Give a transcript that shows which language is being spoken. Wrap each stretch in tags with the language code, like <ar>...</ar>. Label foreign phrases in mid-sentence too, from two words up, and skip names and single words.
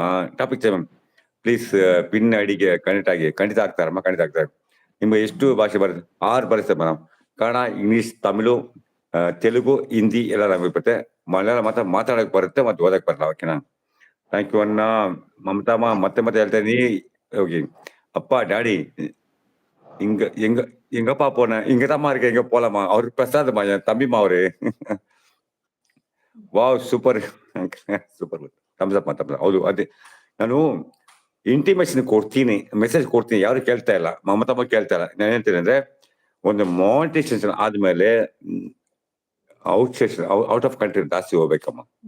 <en>topic change please.</en> <kn>ಪಿನ್ ಐಡಿಗೆ ಕನೆಕ್ಟ್ ಆಗಿ. ಖಂಡಿತ ಆಗ್ತಾರಮ್ಮ, ಖಂಡಿತ ಆಗ್ತಾರೆ. ನಿಮ್ಗೆ ಎಷ್ಟು ಭಾಷೆ ಬರುತ್ತೆ? 6 ಬರುತ್ತೆ ಮೇಡಮ್. ಕನ್ನಡ, ಇಂಗ್ಲಿಷ್, ತಮಿಳು, ತೆಲುಗು, ಹಿಂದಿ ಎಲ್ಲ ನಮಗೆ ಬರುತ್ತೆ. ಮಲಯಾಳ ಮಾತಾಡಕ್ ಬರುತ್ತೆ, ಮತ್ತೆ ಓದಕ್ ಬರಲ್ಲ. ಓಕೆನಾ?</kn> <en>thank you</en> <kn>ಅಣ್ಣ. ಮಮತಾಮ್ಮ ಮತ್ತೆ ಹೇಳ್ತೇನೆ ಹೋಗಿ.</kn> <ta>அப்பா டாடி எங்கப்பா போன? இங்கதாம்மா இருக்க. எங்க போலாமா? அவருக்கு பிரசாதமா, என் தம்பிமா அவரு.</ta> <en>wow, super.</en> <kn>ಥಮ್ಸ್ ಅಪ್. ಹೌದು, ಅದೇ ನಾನು ಇಂಟಿಮೇಷನ್ ಕೊಡ್ತೀನಿ, ಮೆಸೇಜ್ ಕೊಡ್ತೀನಿ. ಯಾರು ಕೇಳ್ತಾ ಇಲ್ಲ, ಮಮತಮ್ಮ ಕೇಳ್ತಾ ಇಲ್ಲ. ನಾನು ಹೇಳ್ತೀನಿ ಅಂದ್ರೆ ಒಂದು ಮಾನಿಟೈಸೇಷನ್ ಆದ್ಮೇಲೆ</kn> <en>out of country</en> <kn>ಜಾಸ್ತಿ ಹೋಗ್ಬೇಕಮ್ಮ.</kn>